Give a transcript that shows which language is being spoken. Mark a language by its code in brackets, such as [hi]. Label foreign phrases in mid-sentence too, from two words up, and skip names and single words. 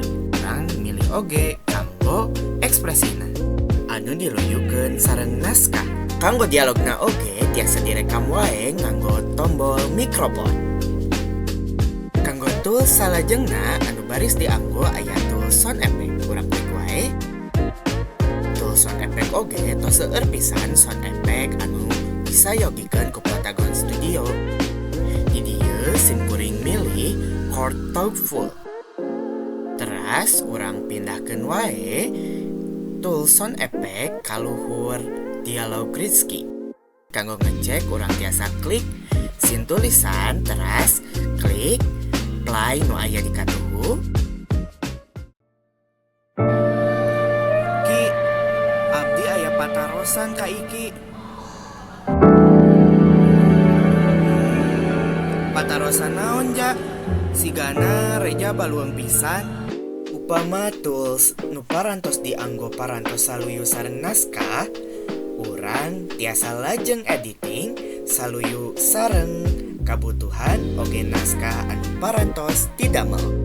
[su] Urang milih oge kanggo ekspresina anu diluyukeun sareng naskah. Kanggo dialogna oge tiasa direkam wae nganggo tombol mikrofon. Kanggo tool salajengna anu baris dianggo aya [en] tool sound effect. [su] Urang klik wae. [en] Tool sound effect [su] oge tos seueur pisan [en] sound effect [su] anu disayogikeun ku Plotagon Studio. Di dieu simkuring milih [en] chord thoughtful. [su] Teras urang pindahkeun wae [en] tool sound effect [su] ka luhur dialog Rizky. Kanggo ngecek urang tiasa klik scene tulisan teras klik play nu aya di katuhu. Ki, abdi aya patarosan ka iki. Patarosan naon ja? Sigana Reja baluang pisan. Upama tools nu parantos dianggo parantos saluyu sareng naskah, urang tiasa lajeng editing saluyu sareng kabutuhan oge naskah anu parantos didamel.